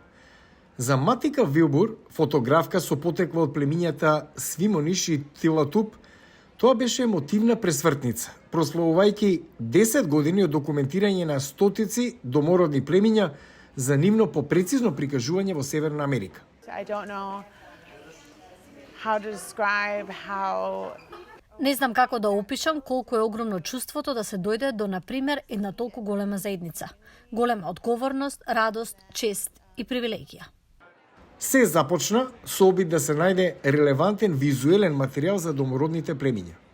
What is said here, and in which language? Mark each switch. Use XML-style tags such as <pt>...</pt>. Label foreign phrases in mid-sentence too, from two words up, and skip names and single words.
<mk>За Матика Вилбур, фотографка со потекло од племињата Свимониш и Тилатуп, тоа беше емотивна пресвртница, прославувајќи 10 години од документирање на стотици домородни племиња за нивно попрецизно прикажување во Северна Америка.</mk> <en>I don't know how to describe how</en> <mk>Не знам како да опишам колку е огромно чувството да се дојде до, например, една толку голема заедница. Голема одговорност, радост, чест и привилегија. Се започна со обид да се најде релевантен визуелен материјал за домородните племиња.</mk>